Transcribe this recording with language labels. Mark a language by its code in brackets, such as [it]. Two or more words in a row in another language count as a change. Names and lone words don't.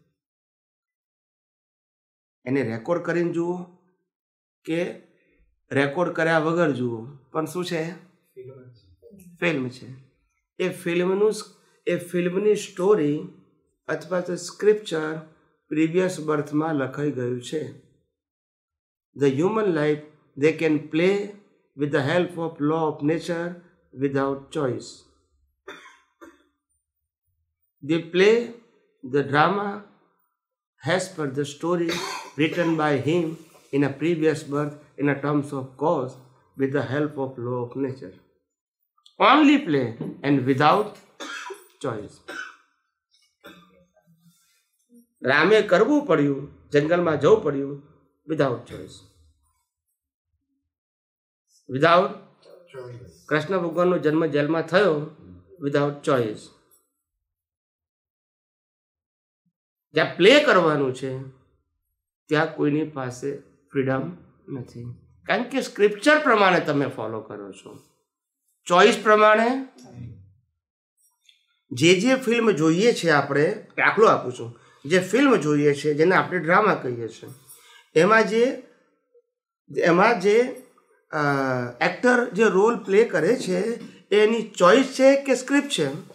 [gu] એને રેકોર્ડ કરીને જુઓ કે રેકોર્ડ કર્યા વગર જુઓ, પણ શું છે? ફિલ્મ છે. એ ફિલ્મની સ્ટોરી અથવા તો સ્ક્રિપ્ચર પ્રીવિયસ બર્થમાં લખાઈ ગયું છે. [en] The human life they can play with the help of law of nature without choice. They play the drama as per the story written by him in a previous birth in a terms of cause with the help of law of nature. Only play and without choice. [gu] રામે કરવું પડ્યું, જંગલમાં જવું પડ્યું [en] without choice. [gu] Without કૃષ્ણ ભગવાનનો જન્મ જેલમાં થયો [en] without choice. [gu] જ્યાં પ્લે કરવાનું છે ત્યાં કોઈની પાસે ફ્રીડમ નથી, કારણ કે સ્ક્રિપ્ચર પ્રમાણે તમે ફોલો કરો છો. ચોઇસ પ્રમાણે જે ફિલ્મ જોઈએ છે, આપણે દાખલો આપું છું, જે ફિલ્મ જોઈએ છે જેને આપણે ડ્રામા કહીએ છીએ, એમાં જે એક્ટર જે [en] role play [gu] કરે છે એની ચોઇસ છે કે સ્ક્રિપ્ટ છે?